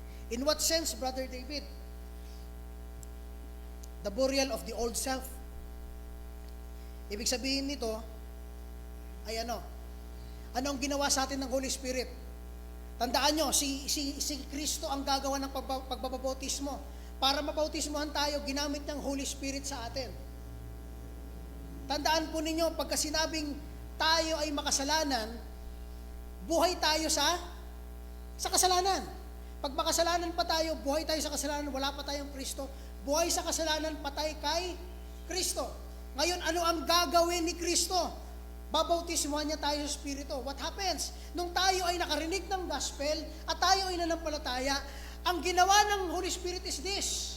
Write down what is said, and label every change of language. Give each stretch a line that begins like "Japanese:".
English: In what sense, Brother David? The burial of the old self.
Filipino: Ibig sabihin nito ay ano? Ano ang ginawa sa atin ng Holy Spirit? Tandaan nyo, si Kristo ang gagawa ng pagbabautismo. Para mabautismohan tayo, ginamit niyang Holy Spirit sa atin. Tandaan po ninyo, pagka sinabing tayo ay makasalanan, buhay tayo sa kasalanan. Pag makasalanan pa tayo, buhay tayo sa kasalanan, wala pa tayong Kristo. Buhay sa kasalanan, patay kay Kristo. Ngayon, ano ang gagawin ni Kristo? Babautismuhan niya tayo sa Espiritu.
English: What happens?
Filipino: Nung tayo ay nakarinig ng gospel at tayo ay nanampalataya, ang ginawa ng Holy Spirit
English: is this.